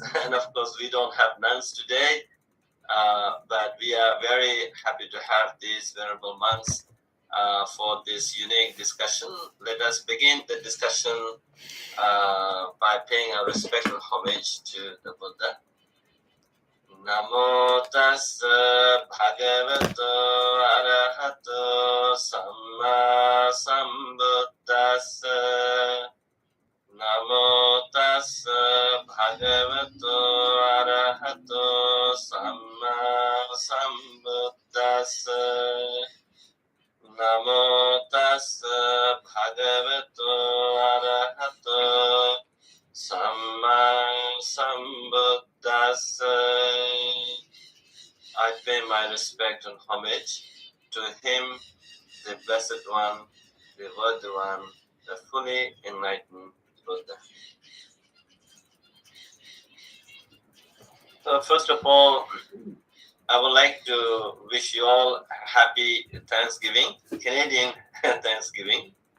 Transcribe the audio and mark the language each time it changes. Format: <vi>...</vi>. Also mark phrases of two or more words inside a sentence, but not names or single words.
<en>And of course, we don't have nuns today, but we are very happy to have these venerable monks for this unique discussion. Let us begin the discussion by paying our respectful homage to the Buddha.</en> <pi>Namo tassa bhagavato arahato samma sambuddhassa. Namo tassa bhagavato arahato samma sambuddhassa. Namo tassa bhagavato arahato samma sambuddhassa.</pi> <en>I pay my respect and homage to him, the Blessed One, the Worthy One, the fully enlightened Buddha. So first of all, I would like to wish you all happy Thanksgiving, Canadian Thanksgiving.</en>